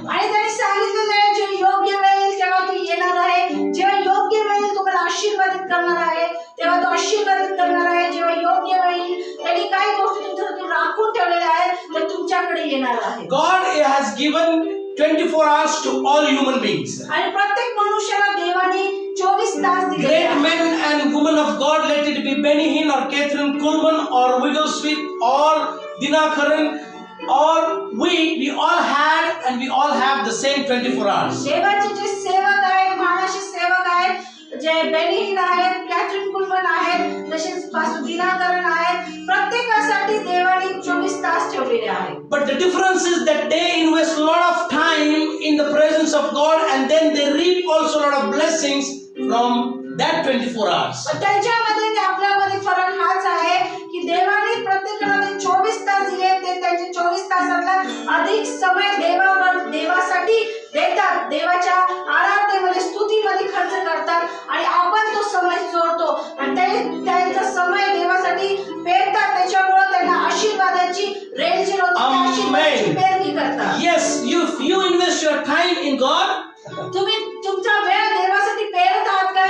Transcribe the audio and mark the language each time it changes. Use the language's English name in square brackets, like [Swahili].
[Marathi] आणि त्यांनी सांगितलेलं आहे जेव्हा योग्य वेळ येईल तेव्हा तो येणार आहे. जेव्हा योग्य वेळ येईल तुम्हाला आशीर्वादित करणार आहे तेव्हा तो आशीर्वादित करणार आहे. जेव्हा योग्य वेळ येईल त्यांनी काही गोष्टी तुमच्यासाठी राखून ठेवलेल्या आहेत ते तुमच्याकडे येणार आहे. [English] God has given 24 hours to all human beings. [Marathi] आणि प्रत्येक मनुष्याला देवाने 24 तास दिले [English] Great [Marathi] आहेत. [English] men and women of God, let it be Benny Hinn or Catherine Kuhlman or Wigglesworth or Dinakaran or we all had and we all have the same 24 hours. [Marathi] देवाचे जे सेवक आहेत महानाशी सेवक आहेत जे बेनिहिन आहेत कॅथरीन कुलमन आहेत तसेच पास्टर दिनाकरण आहेत प्रत्येकासाठी देवाने 24 तास ठेवलेले आहेत. [English] But the difference is that they invest a lot of time in the presence of God and then they reap also a lot of blessings from that 24 hours. [Marathi] पण त्यांच्यामध्ये आणि आपल्यामध्ये फरक हाच आहे की देवाने प्रत्येकाला ते 24 तास दिले ते त्यांचे 24 तासातला अधिक समय देवासाठी देतात. देवाच्या आराधनेमध्ये स्तुतीमध्ये खर्च करतात आणि आपण तो समय चोरतो आणि त्यांचा समय देवासाठी पेरतात. त्याच्यामुळे त्यांना आशीर्वादाची रेलचेल होते. आशीर्वादाची पेरणी करतात. [English] Yes, if you invest your time in God, [Marathi] तुम्ही तुमचा वेळ देवासाठी पेरत आहात का?